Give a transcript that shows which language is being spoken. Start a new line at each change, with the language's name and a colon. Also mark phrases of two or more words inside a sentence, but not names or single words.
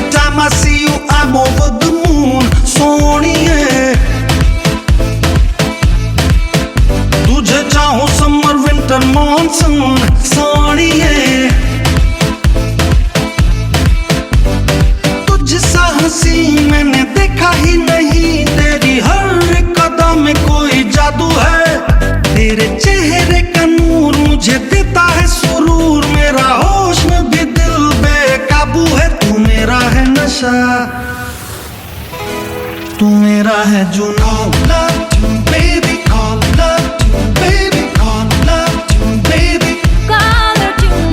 English: time I see you, I'm over the moon.
Hindi: सोनिए तुझे चाहूं
English: summer winter monsoon.
Hindi: सोनिए तुझसा हंसी मैंने देखा ही नहीं. तेरी हर एक कदम में कोई जादू है. तेरे चेहरे का नूर मुझे देता है सुरूर. मेरा होश में भी दिल बेकाबू है. तू मेरा है नशा, तू मेरा है जुनून.
English: Love you baby, call love you baby, call love you baby, Call her tune.